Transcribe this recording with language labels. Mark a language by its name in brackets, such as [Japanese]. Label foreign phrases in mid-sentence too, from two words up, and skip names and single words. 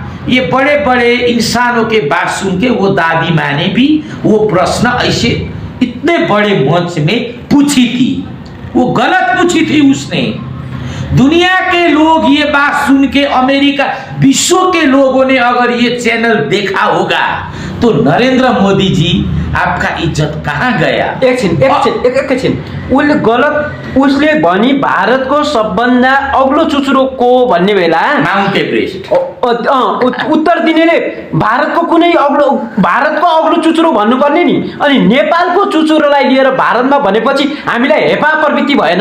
[Hindi] ये बड़े बड़े इंसानों के बात सुन के वो दादी माँ ने भी वो प्रश्न ऐसे इतने बड़े मंच में पूछी थी। वो गलत पूछी थी उसने। दुनिया के लोग ये बात सुन के, अमेरिका, विश्व के लोगों ने अगर ये चैनल देखा होगा तो नरेंद्र मोदी जी आपका इज्जत कहाँ गया? [Nepali] एकछिन उसले गलत उसले भनी भारतको सबभन्दा अग्लो चुचुरो को भन्ने बेला माउन्ट एभरेस्ट उत्तर दिनेले भारतको अग्लो चुचुरो भन्नुपर्ने नि। अनि नेपालको चुचुरोलाई लिएर भारतमा भनेपछि हामीलाई हेपा प्रवृत्ति भएन?